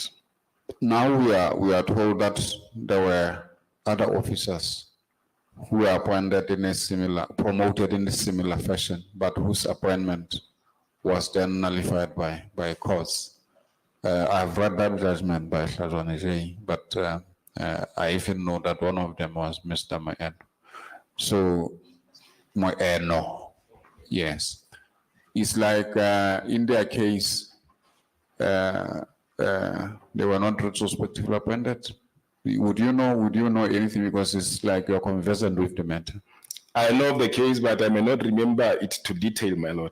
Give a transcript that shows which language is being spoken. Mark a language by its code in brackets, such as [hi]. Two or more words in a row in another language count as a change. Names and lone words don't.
[en] Now we are told that there were other officers who were appointed in a similar, promoted in a similar fashion, but whose appointment was then nullified by courts. I've read that judgment by Shazwanijay, but I even know that one of them was Mr. Maseru. So, Maseru, yes. It's like in their case, they were not retrospectively appointed. Would you know anything, because it's like you're conversant with the matter? I know of the case, but I may not remember it to detail, my lord.